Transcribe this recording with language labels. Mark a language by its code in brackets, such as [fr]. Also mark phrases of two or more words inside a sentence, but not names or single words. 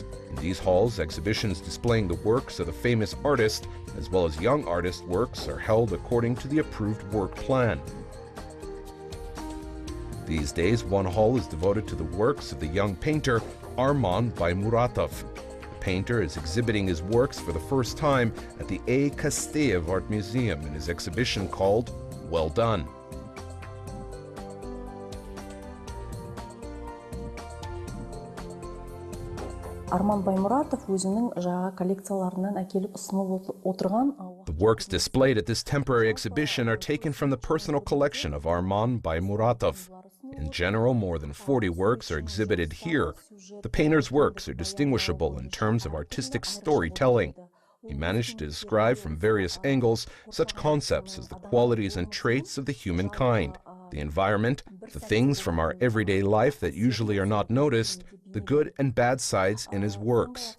[en] In these halls, exhibitions displaying the works of the famous artist as well as young artist works are held according to the approved work plan. These days, one hall is devoted to the works of the young painter Arman Baymuratov. The painter is exhibiting his works for the first time at the A. Kasteyev Art Museum in his exhibition called Well Done. [kk] Арман Баймұратов өзінің жаңа коллекцияларынан әкеліп ұсынып отырған. [en] The works displayed at this temporary exhibition are taken from the personal collection of Arman Baymuratov. In general, more than 40 works are exhibited here. The painter's works are distinguishable in terms of artistic storytelling. He managed to describe from various angles such concepts as the qualities and traits of the humankind, the environment, the things from our everyday life that usually are not noticed, the good and bad sides in his works.